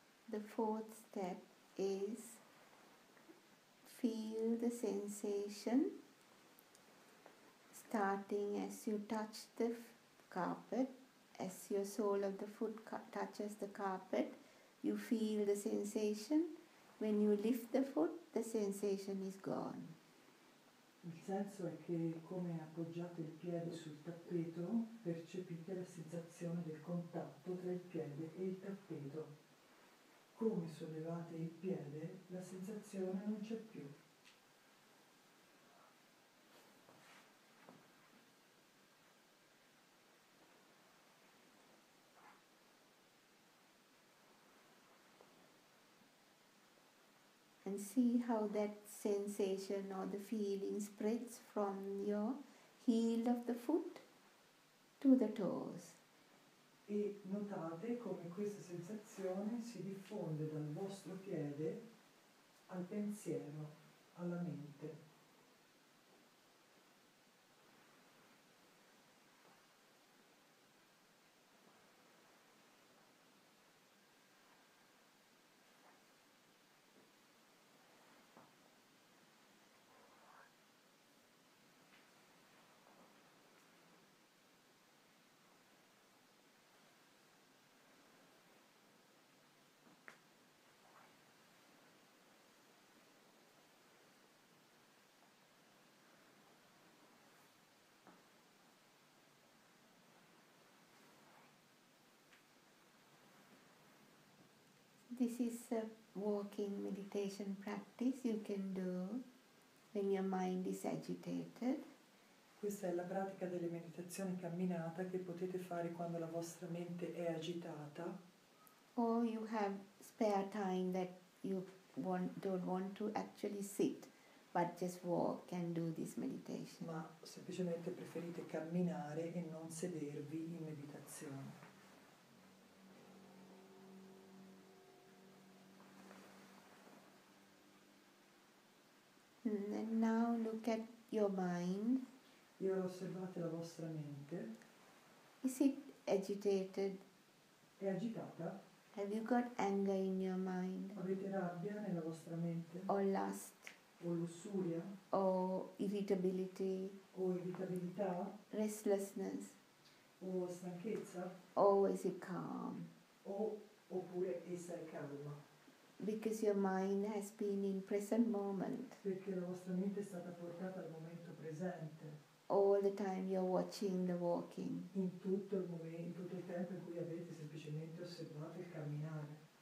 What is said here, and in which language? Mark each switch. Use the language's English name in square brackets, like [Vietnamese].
[English] The fourth step is feel the sensation starting as you touch the carpet, as your sole of the foot touches the carpet, you feel the sensation. When you lift the foot, the sensation is gone. [Italian] Il senso è che come appoggiate il piede sul tappeto, percepite la sensazione del contatto tra il piede e il tappeto. Come sollevate il piede, la sensazione non c'è più. [English] And see how that sensation or the feeling spreads from your heel of the foot to the toes. [Italian] E notate come questa sensazione si diffonde dal vostro piede al pensiero, alla mente. [English] This is a walking meditation practice you can do when your mind is agitated. [Italian] Questa è la pratica delle meditazioni camminata che potete fare quando la vostra mente è agitata, [English] Or you have spare time that you don't want to actually sit, but just walk and do this meditation. [Italian] ma semplicemente preferite camminare e non sedervi in meditazione. [English] And now look at your mind. [Italian] E ora osservate la vostra mente. [English] Is it agitated? [Italian] È agitata? [English] Have you got anger in your mind? [Italian] Avete rabbia nella vostra mente? [English] Or lust? [Italian] O lussuria? [English] Or irritability? [Italian] O irritabilità? [English] Restlessness? [Italian] O stanchezza? [English] Or is it calm? [Italian] Oppure essa è calma? [English] Because your mind has been in present moment. [Italian] Perché la vostra mente è stata portata al momento presente. [English] All the time you're watching the walking. [Italian] In tutto il momento, in tutto il tempo in cui avete semplicemente osservato il camminare.